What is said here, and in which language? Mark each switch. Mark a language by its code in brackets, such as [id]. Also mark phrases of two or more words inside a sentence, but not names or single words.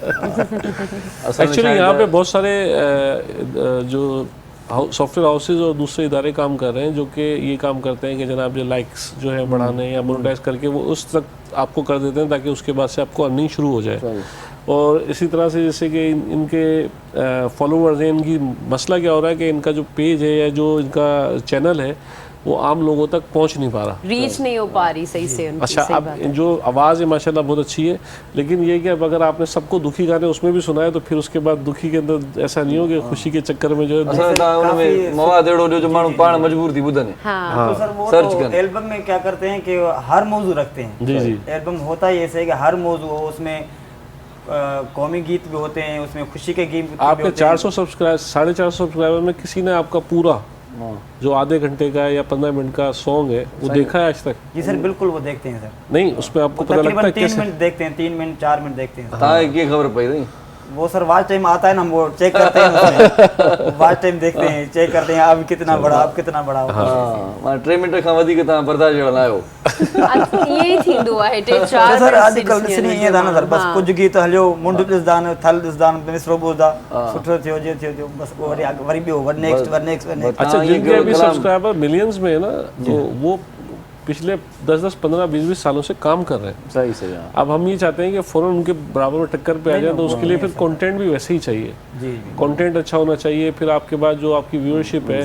[ur] سر ایکچولی یہاں پہ بہت سارے جو [en] software houses [ur] اور دوسرے ادارے کام کر رہے ہیں جو کہ یہ کام کرتے ہیں کہ جناب جو لائکس جو ہے بڑھانے یا مونیٹائز کر کے وہ اس تک آپ کو کر دیتے ہیں تاکہ اس کے بعد سے آپ کو ارننگ شروع ہو جائے اور اسی طرح سے جیسے کہ ان کے فالوورز ہیں ان کی مسئلہ کیا ہو رہا ہے کہ ان کا جو پیج ہے یا جو ان کا چینل ہے وہ عام لوگوں تک پہنچ نہیں پا رہا ریچ نہیں ہو پا رہی صحیح سے ان کی اچھا اب جو آواز ہے ماشاءاللہ بہت اچھی ہے لیکن یہ کہ اب اگر آپ نے سب کو دکھی گانے اس میں بھی سنا ہے تو پھر اس کے بعد دکھی کے اندر ایسا نہیں ہو کہ خوشی کے چکر میں جو ہے [sd] मवाद एड़ो जो मानू पाण मजबूर थी बुधने [ur] تو سر وہ تو البم میں کیا کرتے ہیں کہ ہر موضوع رکھتے ہیں جی جی البم ہوتا ہی ایسے ہے کہ ہر موضوع ہو اس میں قومی گیت بھی ہوتے ہیں اس میں خوشی کے گیت آپ کے 400 سبسکرائبر 450 سبسکرائبر میں کسی نے آپ کا پورا جو آدھے گھنٹے کا یا 15 منٹ کا سانگ ہے وہ دیکھا ہے آج تک? جی سر بالکل وہ دیکھتے ہیں سر نہیں اس میں آپ کو پتا لگتا ہے کیسے 3 منٹ دیکھتے ہیں 3 منٹ 4 منٹ دیکھتے ہیں یہ خبر پڑی نہیں وہ سر واچ ٹائم آتا ہے نا ہم وہ چیک کرتے ہیں [en] watch time [ur] دیکھتے ہیں چیک کرتے ہیں اب کتنا بڑا اب کتنا بڑا अब कितना बड़ा [sd] हां 3 मिनट खां वधीक तव्हां बर्दाश्त जड़ा लायो यही थींदो आहे 3-4 सर अॼुकल्ह ॾिसणी ईअं था न सर बस कुझु गीत हलियो मुंड ॾिसदान थल ॾिसदान मिसरो ॿुधदा सुठो थियो जे थियो बस वरी ॿियो [en] var next [ur] اچھا جن کے ابھی سبسکرائبر ملینز میں ہے نا تو وہ پچھلے 10-10، 15، 20 سالوں سے کام کر رہے ہیں صحیح صحیح اب ہم یہ چاہتے ہیں کہ فوراً ان کے برابر میں ٹکر پہ آ جائے تو اس کے لیے پھر کنٹینٹ بھی ویسے ہی چاہیے کنٹینٹ اچھا ہونا چاہیے پھر آپ کے بعد جو آپ کی ویورشپ ہے